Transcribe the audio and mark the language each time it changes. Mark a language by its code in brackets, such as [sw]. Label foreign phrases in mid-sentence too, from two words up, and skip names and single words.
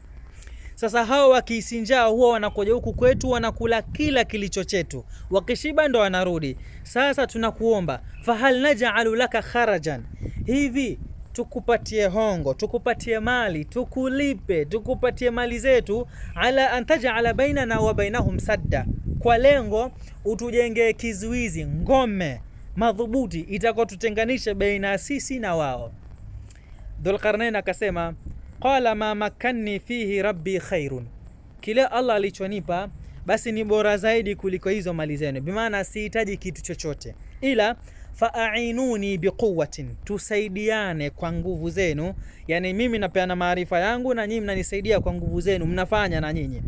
[sw] Sasa hao wakisinjaa huwa wanakuja huku kwetu, wanakula kila kilicho chetu, wakishiba ndo wanarudi. Sasa tunakuomba, [ar] فهل نجعل لك خرجا, [sw] hivi tukupatie hongo, tukupatie mali, tukulipe, tukupatie mali zetu, [ar] على أن تجعل بيننا وبينهم سدا, [sw] kwa lengo utujengee kizuizi, ngome madhubuti itakotutenganisha baina sisi na wao. Dhulqarnain akasema [ar] قال ما مكني فيه ربي خير, [sw] kile Allah alichonipa basi ni bora zaidi kuliko hizo mali zenu, bimaana sihitaji kitu chochote, ila [ar] فأعينوني بقوة, [sw] tusaidiane kwa nguvu zenu, yani mimi napeana maarifa yangu na nyinyi mnanisaidia kwa nguvu zenu, mnafanya na nyinyi.